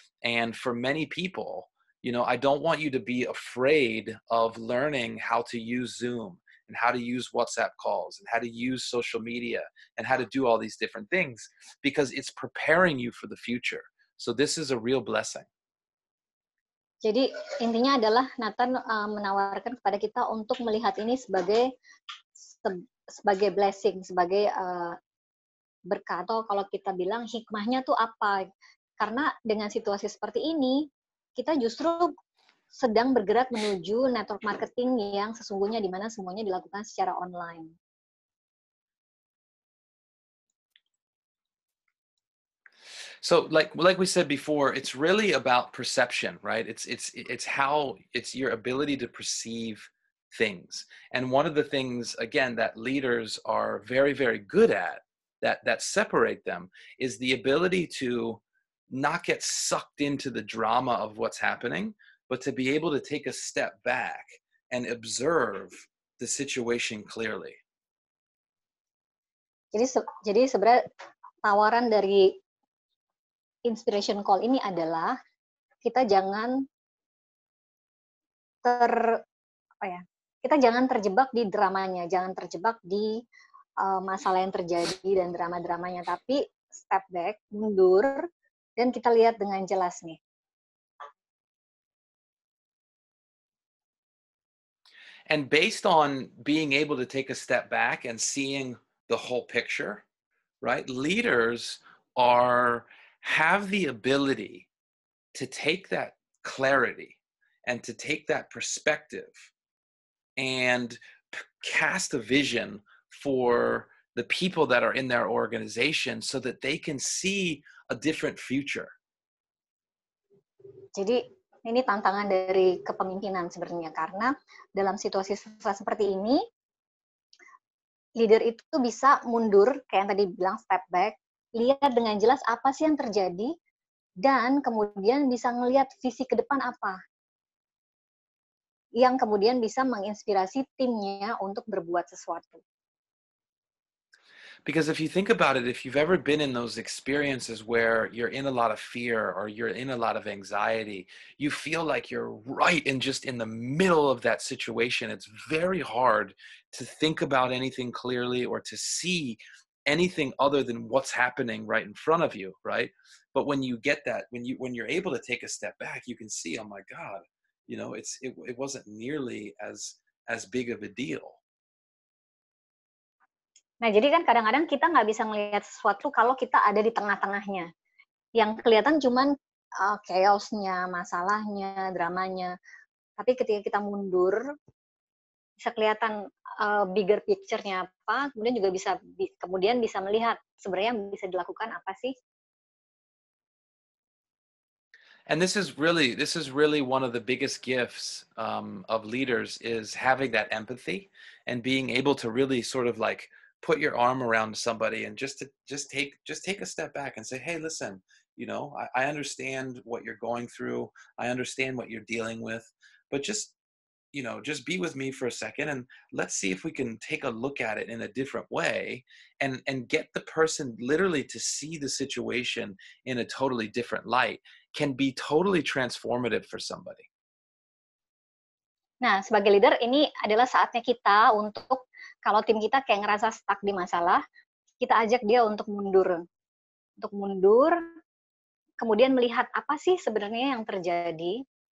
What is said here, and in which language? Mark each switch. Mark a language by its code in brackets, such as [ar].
[en] And for many people, I don't want you to be afraid of learning how to use Zoom and how to use WhatsApp calls and how to use social media and how to do all these different things, because it's preparing you for the future. So this is a real blessing. [id] Jadi intinya adalah Nathan menawarkan kepada kita untuk melihat ini sebagai blessing, sebagai berkah, atau kalau kita bilang hikmahnya tuh apa? Karena dengan situasi seperti ini, kita justru sedang bergerak menuju network marketing yang sesungguhnya, di mana semuanya dilakukan secara online. [en] So like we said before, it's really about perception, right? It's your ability to perceive things. And one of the things, again, that leaders are very, very good at, that separate them, is the ability to not get sucked into the drama of what's happening, but to be able to take a step back and observe the situation clearly. [id] Jadi sebenarnya tawaran dari Inspiration Call ini adalah kita jangan terjebak di dramanya, jangan terjebak di masalah yang terjadi dan drama-dramanya, tapi [en] step back, [id] mundur, dan kita lihat dengan jelas nih. [en] And based on being able to take a step back and seeing the whole picture, right? Leaders have the ability to take that clarity and to take that perspective and cast a vision for the people that are in their organization so that they can see a different future. [id] Jadi ini tantangan dari kepemimpinan sebenarnya, karena dalam situasi seperti ini, leader itu bisa mundur, kayak yang tadi bilang [en] step back, [id] lihat dengan jelas apa sih yang terjadi, dan kemudian bisa ngelihat visi ke depan apa, yang kemudian bisa menginspirasi timnya untuk berbuat sesuatu. [en] Because if you think about it, if you've ever been in those experiences where you're in a lot of fear or you're in a lot of anxiety, you feel like you're right just in the middle of that situation. It's very hard to think about anything clearly or to see anything other than what's happening right in front of you, right? But when you get that, when you're able to take a step back, you can see, oh my God, it wasn't nearly as big of a deal. [id] Nah, jadi kan kadang-kadang kita nggak bisa melihat sesuatu kalau kita ada di tengah-tengahnya. Yang kelihatan cuman chaos-nya, masalahnya, dramanya. Tapi ketika kita mundur, bisa kelihatan [en] bigger picture- [id] nya apa, kemudian bisa melihat sebenarnya yang bisa dilakukan apa sih. [en] And this is really one of the biggest gifts of leaders, is having that empathy and being able to really sort of like put your arm around somebody and just take a step back and say, hey, listen, I understand what you're going through. I understand what you're dealing with, but just be with me for a second and let's see if we can take a look at it in a different way and get the person literally to see the situation in a totally different light. can be totally transformative for somebody. [id] Nah, sebagai leader ini adalah saatnya kita untuk kalau tim kita kayak ngerasa stuck di masalah, kita ajak dia untuk mundur. Untuk mundur, kemudian melihat apa sih sebenarnya yang terjadi.